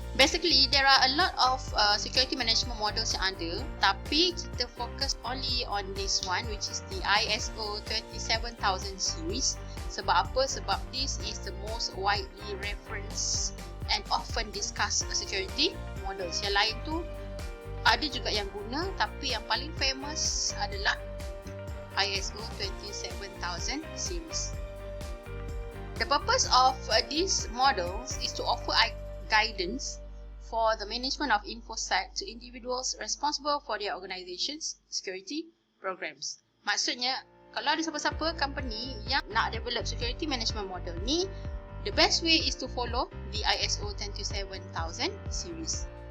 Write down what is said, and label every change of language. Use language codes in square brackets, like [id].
[en] Basically, there are a lot of security management models [ms] yang ada, tapi kita fokus [en] only on this one, which is the ISO 27000 series. [ms] Sebab apa? [en] Sebab this is the most widely referenced and often discussed security models. [ms] Yang lain tu ada juga yang guna, tapi yang paling famous adalah ISO 27000 series. [en] The purpose of these models is to offer guidance for the management of InfoSec to individuals responsible for their organization's security programs. [ms] Maksudnya, kalau ada siapa-siapa company yang nak develop security management model ni, [en] the best way is to follow the ISO 27000 series.